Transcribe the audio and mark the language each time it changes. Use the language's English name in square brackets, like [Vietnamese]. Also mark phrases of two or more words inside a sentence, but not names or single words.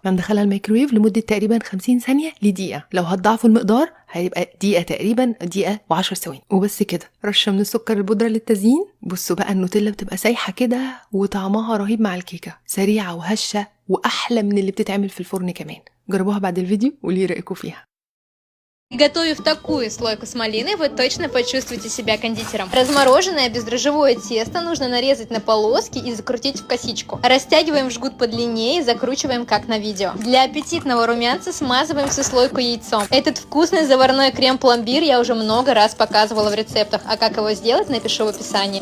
[Arabic] هندخلها الميكرويف لمده تقريبا 50 ثانيه لدقيقه. لو هتضاعفوا المقدار هيبقى دقيقه تقريبا، دقيقه و10 ثواني وبس كده. رشه من السكر البودره للتزيين. بصوا بقى النوتيلا بتبقى سايحه كده وطعمها رهيب مع الكيكه، سريعه وهشه واحلى من اللي بتتعمل في الفرن كمان. جربوها بعد الفيديو وقولي رايكم فيها. [Russian] Готовив такую слойку с малиной, вы точно почувствуете себя кондитером. Размороженное бездрожжевое тесто нужно нарезать на полоски и закрутить в косичку. Растягиваем в жгут подлиннее и закручиваем, как на видео. Для аппетитного румянца смазываем всю слойку яйцом. Этот вкусный заварной крем-пломбир я уже много раз показывала в рецептах, а как его сделать, напишу в описании.